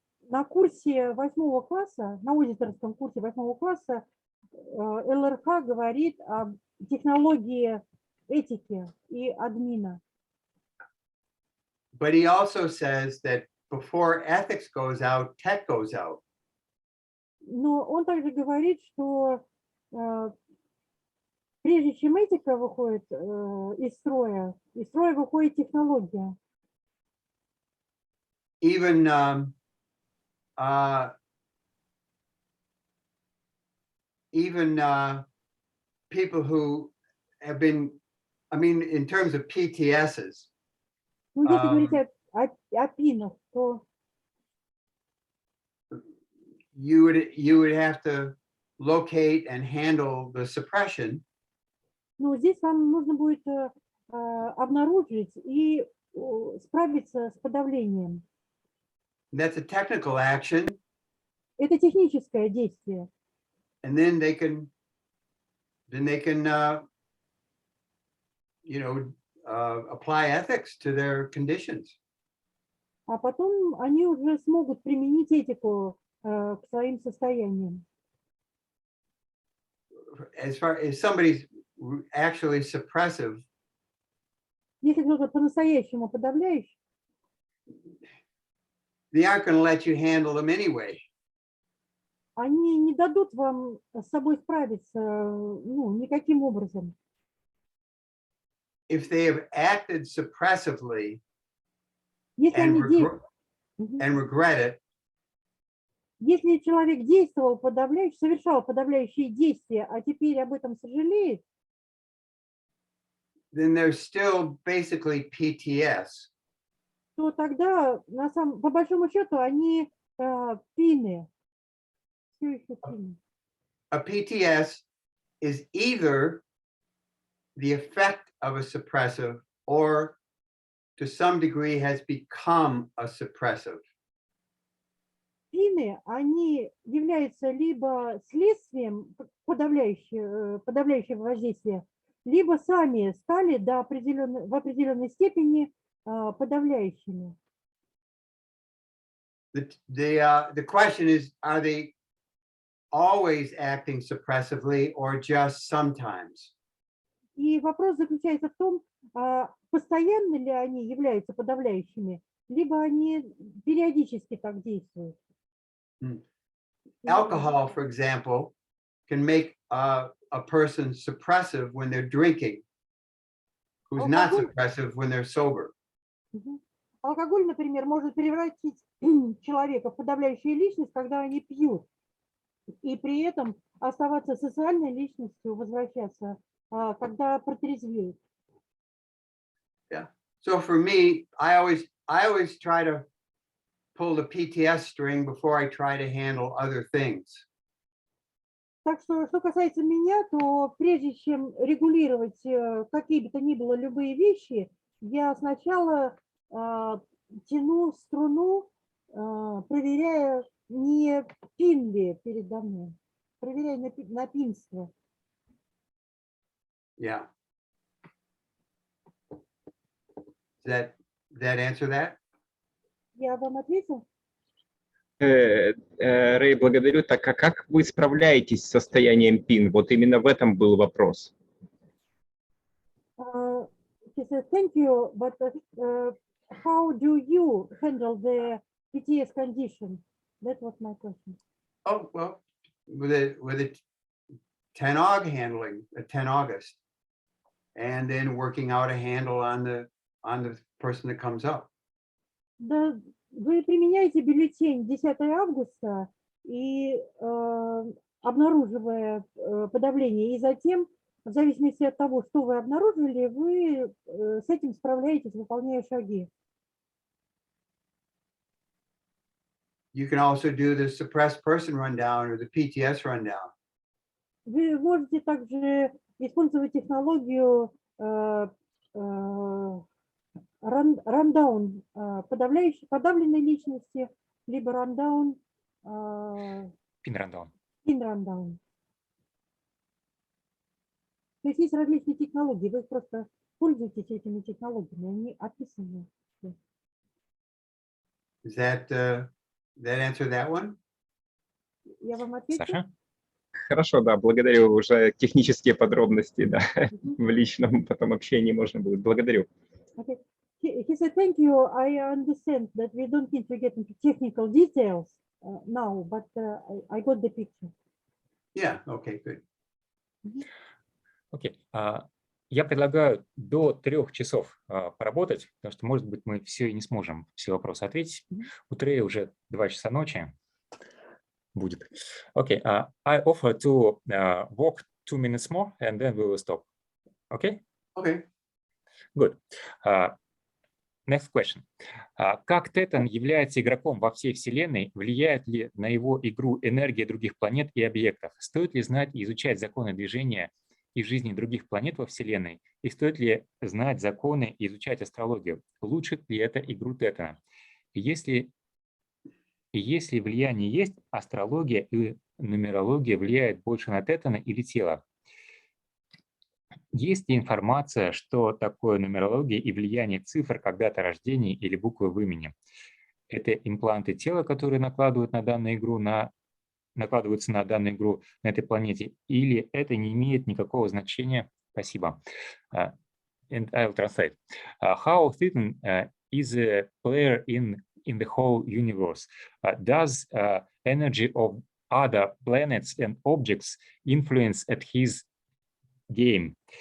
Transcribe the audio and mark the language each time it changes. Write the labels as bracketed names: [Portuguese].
[Russian] На курсе 8 класса, на аудиторском курсе 8 класса ЛРХ говорит об технологии этики и админа. [English] But he also says that before ethics goes out, tech goes out. [Russian] Но он также говорит, что прежде чем этика выходит из строя выходит технология. [English] Even people who have been, I mean, in terms of PTSs. [Russian] Ну, если говорить о пинах, то [English] you would have to locate and handle the suppression. [Russian] Ну, здесь вам нужно будет обнаружить и справиться с подавлением. [English] That's a technical action. [Russian] Это техническое действие. [English] And then they can apply ethics to their conditions. [Russian] А потом они уже смогут применить этику к своим состояниям. [English] As far as somebody's actually suppressive, [Russian] Если кто-то по-настоящему подавляющий, [English] they aren't going to let you handle them anyway. [Russian] они не дадут вам с собой справиться, ну, никаким образом. [English] If they have acted suppressively [Russian] Если [English] and, [Russian] они [English] and regret it, [Russian] Если человек действовал подавляюще, совершал подавляющие действия, а теперь об этом сожалеет, [English] then there's still basically PTS. [Russian] то тогда, по большому счету, они пины. Все еще пины. [English] A PTS is either the effect of a suppressive or to some degree has become a suppressive. [Russian] Пины, они являются либо следствием подавляющего воздействия, либо сами стали в определенной степени подавляющими. [English] The question is, are they always acting suppressively or just sometimes? [Russian] И вопрос заключается в том, постоянно ли они являются подавляющими, либо они периодически так действуют. [English] Alcohol, for example, can make a person suppressive when they're drinking, who's not suppressive when they're sober. [Russian] Алкоголь, например, может превратить человека в подавляющую личность, когда они пьют, и при этом оставаться социальной личностью, возвращаться, когда протрезвеют. [English] Yeah. So for me, I always try to pull the PTS string before I try to handle other things. [Russian] Так что касается меня, то прежде чем регулировать какие бы то ни было любые вещи, я сначала тяну струну, проверяя, не пин ли передо мной, проверяя на пинство. [English] Yeah. That answer that? [Russian] Я вам ответил? Рэй, благодарю. Так, а как вы справляетесь с состоянием ПИН? Вот именно в этом был вопрос. [English] He said, thank you, but how do you handle the PTS condition? That was my question. Oh, well, with a 10-og handling, a 10 August, and then working out a handle on the person that comes up. [Russian] Да, вы применяете бюллетень 10 августа и обнаруживая подавление, и затем, в зависимости от того, что вы обнаружили, вы с этим справляетесь, выполняя шаги. [English] You can also do the suppressed person rundown or the PTS rundown. [Russian] Вы можете также использовать технологию рандаун подавленной личности, либо рандаун пин-рандаун. То есть различные технологии, вы просто пользуетесь этими технологиями, они описаны. [English] Is that answer that one? [Russian] Я вам ответила? Саша? Хорошо, да, благодарю. Уже технические подробности, да, в личном потом общении можно будет. Благодарю. [English] Okay. He said, thank you. I understand that we don't need to get into technical details now, but I got the picture. Yeah, okay, good. [Russian] Окей. Я предлагаю до 3 часов поработать, потому что, может быть, мы все и не сможем все вопросы ответить. У Трея уже 2 часа ночи будет. Окей. [English] I offer to walk 2 minutes more, and then we will stop. Okay? Okay. Good. Next question. [Russian] Как Тетан является игроком во всей Вселенной, влияет ли на его игру энергия других планет и объектов? Стоит ли знать и изучать законы движения и жизни других планет во Вселенной? И стоит ли знать законы и изучать астрологию? Улучшит ли это игру Тетана? И если влияние есть, астрология и нумерология влияют больше на Тетана или тело? Есть ли информация, что такое нумерология и влияние цифр, когда-то рождения или буквы в имени? Это импланты тела, которые накладываются на данную игру на этой планете, или это не имеет никакого значения? Спасибо. [English] And I will translate. How Titan is a player in the whole universe? Does energy of other planets and objects influence at his game?